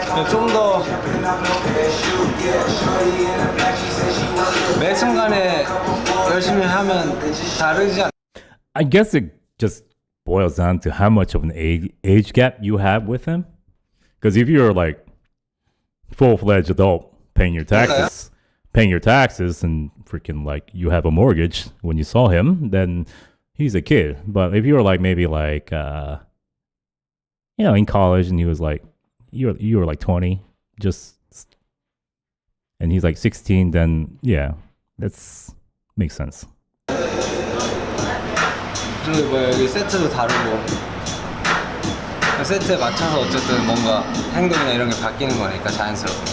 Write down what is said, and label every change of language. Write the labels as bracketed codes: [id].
[ko] 좀 더 매 순간에 열심히 하면 다르지 않... [en] I guess it just boils down to how much of an age gap you have with him. Because if you're like full-fledged adult paying your taxes, and freaking like you have a mortgage when you saw him, then he's a kid. But if you were like maybe like you know, in college and he was like you were like 20, just and he's like 16, then yeah, that's makes sense. [ko] 그리고 뭐 여기 세트도 다르고 세트에 맞춰서 어쨌든 뭔가 행동이나 이런 게 바뀌는 거니까 자연스럽게.